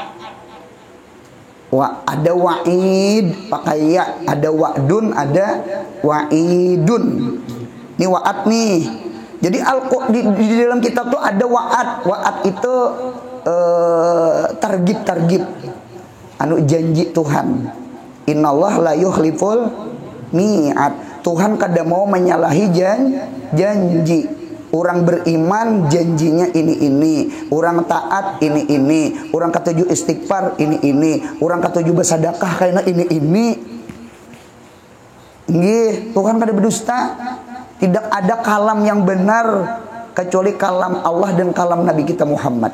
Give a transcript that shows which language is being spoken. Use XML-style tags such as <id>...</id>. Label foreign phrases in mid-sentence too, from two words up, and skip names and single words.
<id>Ada wa'id pakai ya, ada wa'dun, ada wa'idun. Ini wa'ad nih. Jadi di dalam kitab tuh ada wa'ad.</id> <bjn>Wa'ad itu targib anu janji Tuhan.</bjn> <ar>إن الله لا يخلف الميعاد.</ar> <bjn>Tuhan kada mau menyalahi janji. Orang beriman janjinya ini. Orang taat ini. Orang ketujuh istighfar ini. Orang ketujuh bersedekah karena ini.</bjn> <id>Nggih, Tuhan kada berdusta. Tidak ada kalam yang benar kecuali kalam Allah dan kalam Nabi kita Muhammad.</id>